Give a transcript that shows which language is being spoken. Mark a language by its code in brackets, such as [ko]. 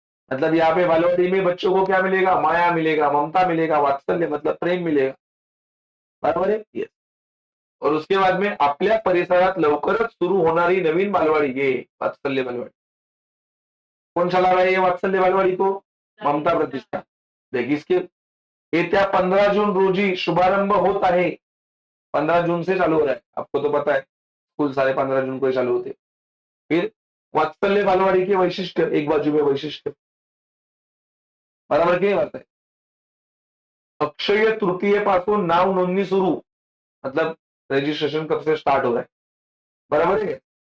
[hi] मतलब यहाँ पे बालवाड़ी में बच्चों को क्या मिलेगा, माया मिलेगा, ममता मिलेगा, वात्सल्य मतलब प्रेम मिलेगा, बरोबर है, येस। और उसके बाद में [mr] आपल्या परिसरात लवकरच सुरू होणारी नवीन बालवाडी, ये वात्सल्य बालवाडी। [hi] कौन चला रहा है ये वात्सल्य बालवाडी को, ममता प्रतिष्ठान। देखिए इसके [mr] येत्या 15 जून रोजी शुभारंभ होत आहे। [hi] 15 जून से चालू हो रहा है, आपको तो पता है स्कूल सारे 15 जून को ही चालू होते। फिर वात्सल्य बालवाडी के वैशिष्ट्य, एक बाजू में वैशिष्ट्य, बराबर की नहीं बात है। [mr] अक्षय तृतीय पासून नाव नोंदणी सुरू, [hi] मतलब रजिस्ट्रेशन कब से स्टार्ट हो रहा है, बराबर है।